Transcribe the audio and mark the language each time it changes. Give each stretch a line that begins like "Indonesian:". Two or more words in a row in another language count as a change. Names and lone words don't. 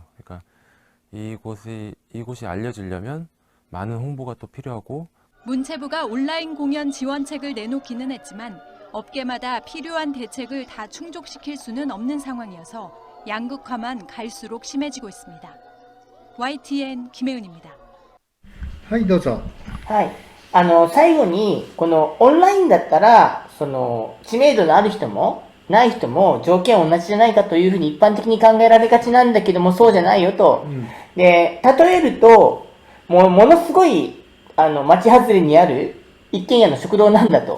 Korean: 그러니까 이곳이 알려지려면 많은 홍보가 또 필요하고 문체부가 온라인 공연 지원책을 내놓기는 했지만 업계마다 필요한 대책을 다 충족시킬 수는 없는 상황이어서 양극화만 갈수록 심해지고 있습니다. YTN 김혜은입니다.
Japanese: はい、どうぞ。はい。最後に、このオンラインだったら、知名度のある人も、ない人も条件同じじゃないかというふうに一般的に考えられがちなんだけども、そうじゃないよと。で、例えると、ものすごい、町外れにある一軒家の食堂なんだと